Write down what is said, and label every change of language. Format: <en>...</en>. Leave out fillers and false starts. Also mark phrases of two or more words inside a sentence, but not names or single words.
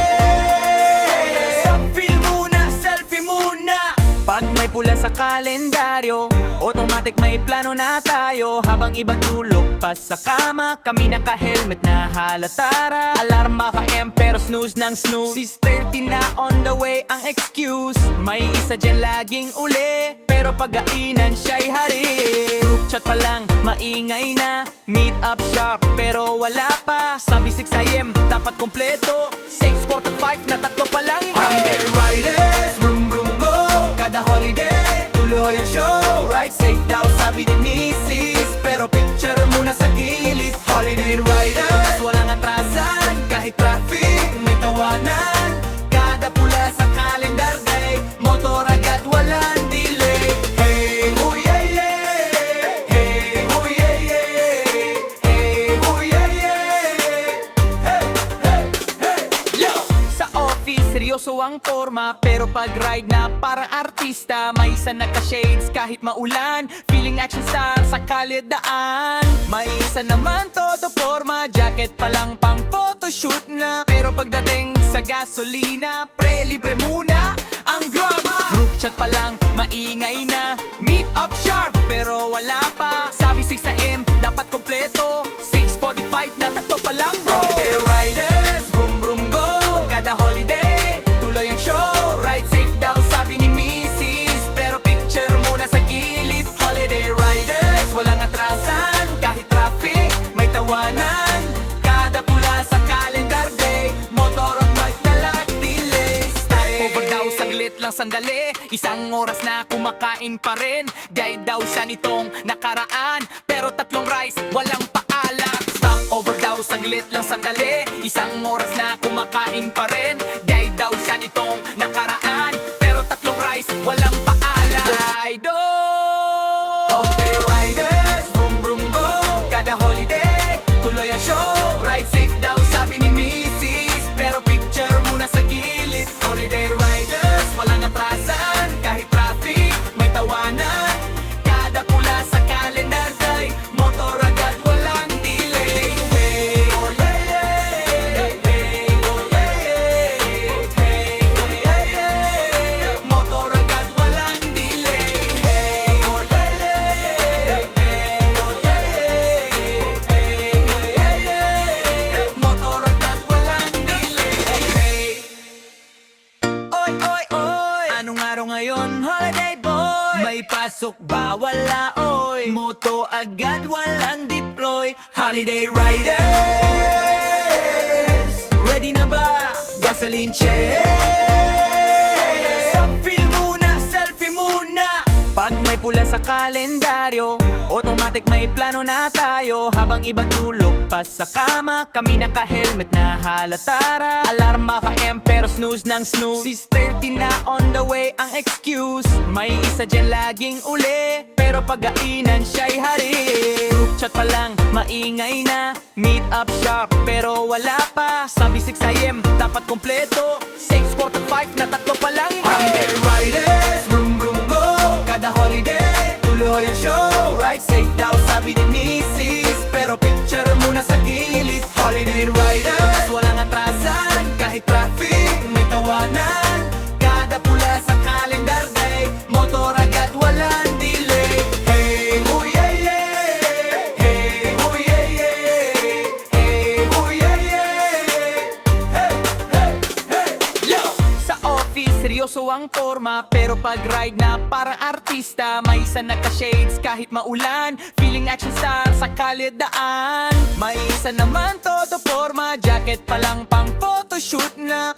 <tl>Selfie muna, selfie muna. Pag may pula sa kalendaryo, automatic may plano na tayo. Habang ibang tulog pa sa kama, kami naka-helmet na halatara. Alarm maka-M pero snooze ng snooze. 6:30 na</tl> <en>on the way</en> <tl>ang excuse. May isa dyan laging uli, pero pag-ainan siya'y hari.</tl> <en>Group chat</en> <tl>pa lang, maingay na.</tl> <en>Meet up sharp,</en> <tl>pero wala pa. Sabi 6 AM, dapat kompleto. 6:45 na tatlo pa lang.</tl> <en>Holiday riders, vroom vroom go.</en> <tl>Kada holiday, tuloy ang show.</tl> <en>Right safe</en> <tl>daw sabi ni Mrs. Pero picture muna sa gilid.</tl> <en>Holiday riders,</en> <tl>walang atrasan. Kahit traffic, may tawanan. Kada pula sa</tl> <en>calendar day,</en> <tl>motor agad walang delay. Hey, oh yeah yeah. Hey, oh yeah yeah. Hey, oh yeah yeah. Hey, hey, hey, yo! Sa office, seryoso ang forma. Pero pag ride na parang artista, may isa naka-shades kahit maulan.</tl> <en>Feeling action star</en> <tl>sa kalidaan. May isa naman todo forma, jacket pa lang pang photoshoot na. Pero pagdating sa gasolina, pre libre muna ang drama.</tl> <en>Group chat</en> <tl>pa lang, maingay na.</tl> <en>Meet up sharp,</en> <tl>pero wala pa. Sabi 6 AM, dapat kompleto. 6:45 na tatlo pa lang bro.</tl> <en>Holiday riders, vroom vroom go.</en> <tl>Kada holiday, tuloy ang show.</tl> <en>Ride safe</en> <tl>daw sabi ni Mrs. Pero picture muna sa gilid.</tl> <en>Holiday riders,</en> <tl>walang atrasan. Kahit traffic, may tawanan. Kada pula sa</tl> <en>calendar day,</en> <tl>motor at bike na lang delay. Over daw saglit lang sandali. Isang oras na kumakain pa rin. Guide daw siya nitong nakaraan. Pero tatlong rice, walang paalat.</tl> <en>Stop over</en> <tl>daw saglit lang sandali. Isang oras na kumakain pa rin. Guide daw siya nitong nakaraan. Pero tatlong rice, walang paalat. Rido!</tl> <en>Okay riders, vroom vroom go.</en> <tl>Kada holiday, tuloy ang show.</tl> <en>Ride safe</en> <tl>daw sabi ni Mrs. Pero picture muna sa gilid.</tl> <en>Holiday riders,</en> <tl>walang atrasan. Kahit traffic, may tawanan. Kada pula sa</tl> <en>calendar day,</en> <tl>motor agad walang delay. Hey, oh yeah yeah. Hey, oh yeah yeah. Hey, oh yeah yeah. Motor agad walang delay. Hey, oh yeah yeah. Hey, oh yeah yeah. Hey, oh yeah yeah. Motor agad walang delay. Hey. Oy, oy, oy! Anong araw ngayon, holiday boy? May pasok ba? Wala oy. Moto agad, walang deploy.</tl> <en>Holiday riders,</en> <tl>ready na ba?</tl> <en>Gasoline check.</en> <tl>Selfie muna, selfie muna. Pag may pula sa kalendaryo, automatic may plano na tayo. Habang ibang tulog pa sa kama, kami naka-helmet na halatara. Alarm maka-M pero snooze ng snooze. 6:30 na</tl> <en>on the way</en> <tl>ang excuse. May isa dyan laging uli, pero pag-ainan siya'y hari.</tl> <en>Group chat</en> <tl>pa lang, maingay na.</tl> <en>Meet up sharp,</en> <tl>pero wala pa. Sabi 6 AM, dapat kompleto. 6:45 na tatlo pa lang.</tl> <en>Holiday riders, vroom vroom go.</en> <tl>Kada holiday, tuloy ang show.</tl> <en>Right safe</en> <tl>daw sabi ni Mrs. Pero picture muna sa gilid.</tl> <en>Holiday riders,</en> <tl>walang atrasan. Kahit traffic, may tawanan. Kada pula sa</tl> <en>calendar day,</en> <tl>motor agad walang delay. Hey, oh yeah yeah. Hey, oh yeah yeah. Hey, oh yeah yeah. Hey, hey, hey, yo! Sa office, seryoso ang forma. Pero pag ride na parang artista, may isa naka-shades kahit maulan.</tl> <en>Feeling action star</en> <tl>sa kalidaan. May isa naman todo forma, jacket pa lang pang photoshoot na.</tl>